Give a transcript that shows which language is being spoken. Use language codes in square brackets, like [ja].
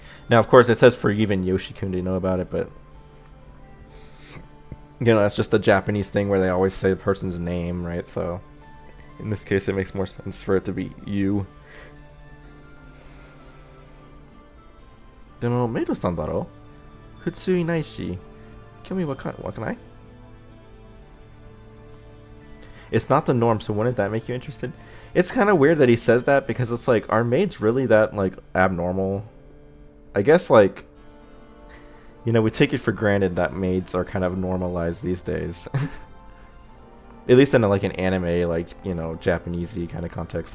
[en] Now of course it says for even Yoshi-kun to know about it, but you know, that's just the Japanese thing where they always say the person's name, right? So in this case it makes more sense for it to be you. [ja] でもメイドさんだろ普通いないし興味わかない [en] It's not the norm, so wouldn't that make you interested? It's kind of weird that he says that because it's like, are maids really that like abnormal? I guess like, you know, we take it for granted that maids are kind of normalized these days. At least in like an anime, like, you know, Japanese-y kind of context.